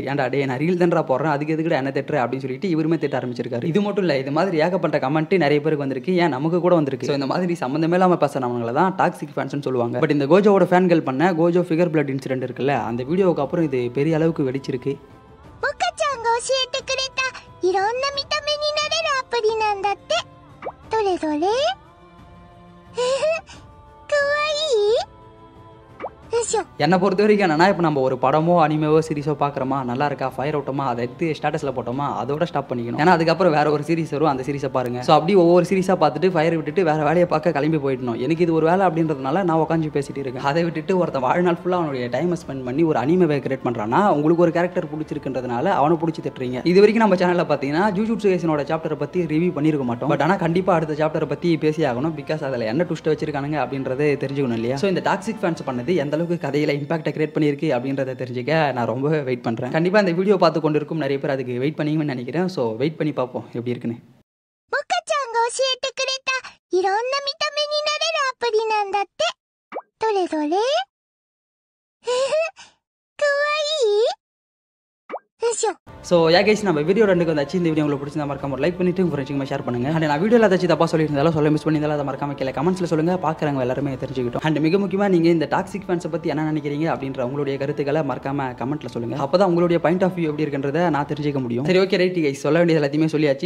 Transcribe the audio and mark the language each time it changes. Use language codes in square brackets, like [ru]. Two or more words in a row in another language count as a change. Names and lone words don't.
[ta] ஏன்டா டே நான் ரீல் தான்டா போடுறேன், அதுக்கு எதுக்கு என்ன திட்டுற அப்படின்னு சொல்லிட்டு இவருமே திட்ட ஆரம்பிச்சிருக்காரு. இது மட்டும் இல்லை, இது மாதிரி ஏகப்பட்ட கமெண்ட் நிறைய பேருக்கு வந்திருக்கு. ஏன் நமக்கு கூட வந்திருக்கு. ஸோ இந்த மாதிரி சம்மந்தமே இல்லாமல் பேசுறவங்களை தான் [en] toxic fans [ta] சொல்லுவாங்க. பட் இந்த கோஜோவோட ஃபேன்கள் பண்ண கோஜோ [en] figure blood incident [ta] இருக்குல்ல, அந்த வீடியோவுக்கு அப்புறம் இது பெரிய அளவுக்கு வெடிச்சிருக்கு. [ja] いろんな見た目になれるアプリなんだって。どれどれ？かわいい？ [ta] என்னை பொறுத்த வரைக்கும் என்னன்னா, இப்போ நம்ம ஒரு படமோ அனிமேவோ சீரிஸோ பார்க்குறோமா, நல்லா இருக்கா, [en] fire out, [ta] அதை எடுத்து ஸ்டேட்டஸில் போட்டோமா, அதோட ஸ்டாப் பண்ணிக்கணும். ஏன்னா அதுக்கப்புறம் வேற ஒரு சீரிஸ் வரும், அந்த சீரிஸை பாருங்க. ஸோ அப்படி ஒவ்வொரு சீரிஸாக பார்த்துட்டு ஃபயர் விட்டுட்டு வேற வேலையை பார்க்க கிளம்பி போயிடணும். எனக்கு இது ஒரு வேலை அப்படின்றதுனால நான் உட்காந்து பேசிட்டு இருக்கேன். அதை விட்டுட்டு ஒருத்தன் வாழ்நாள் ஃபுல்லாக அவனுடைய [en] time spend [ta] பண்ணி ஒரு அனிமேவை கிரியேட் பண்ணுறான்னா, உங்களுக்கு ஒரு கேரக்டர் பிடிச்சிருக்குன்றதுனால அவனை பிடிச்சி திட்டுறீங்க. இது வரைக்கும் நம்ம சேனலில் பார்த்தீங்கன்னா ஜுஜுட்சு கைசனோட சாப்டரை பற்றி ரிவ்யூ பண்ணியிருக்க மாட்டோம். பட் ஆனால் கண்டிப்பாக அடுத்த சாப்டரை பற்றி பேசி ஆகணும். பிகாஸ் அதில் என்ன ட்விஸ்ட் வச்சிருக்கானுங்க அப்படின்றத தெரிஞ்சுக்கணும் இல்லையா. ஸோ இந்த [en] toxic fans [ta] பண்ணது எந்த அளவுக்கு கதையில் [en] impact create [ta] பண்ணியிருக்கு அப்படின்றத தெரிஞ்சுக்க நான் ரொம்ப வெயிட் பண்ணுறேன். கண்டிப்பாக இந்த வீடியோ பார்த்து கொண்டு இருக்கும் நிறைய பேர் அதுக்கு வெயிட் பண்ணிங்கன்னு நினைக்கிறேன். ஸோ வெயிட் பண்ணி பார்ப்போம் எப்படி இருக்குன்னு. [ja] モカちゃんが教えてくれたいろんな見た目になれるアプリなんだって。どれどれ？かわいい？よいしょ。 [en] so guys [ta] நம்ம வீடியோ ரெண்டுக்கு வந்தாச்சு. இந்த வீடியோ உங்களுக்கு பிடிச்சிருந்தா மறக்காம ஒரு லைக் பண்ணிட்டு உங்கள் ஃப்ரெண்ட்ஸுக்கு ஷேர் பண்ணுங்க. அண்ட் நான் வீடியோவில் ஏதாச்சும் தப்பாக சொல்லியிருந்தாலும் சொல்ல மிஸ் பண்ணியிருந்தாலும் அதை மறக்காம கீழே கமெண்ட்ஸில் சொல்லுங்க, பார்க்குறவங்க எல்லாருமே தெரிஞ்சுக்கிட்டோம். அண்ட் மிக முக்கியமாக நீங்கள் இந்த [en] toxic fans [ta] பற்றி என்ன நினைக்கிறீங்க அப்படின்ற உங்களுடைய கருத்துக்களை மறக்காம கமெண்ட்டில் சொல்லுங்க. அப்போ தான் உங்களுடைய [en] point of view [ta] எப்படி இருக்குன்றதை நான் தெரிஞ்சுக்க முடியும். சரி, [en] okay, right guys, [ta] சொல்ல வேண்டியது எல்லாத்தையுமே சொல்லியாச்சு.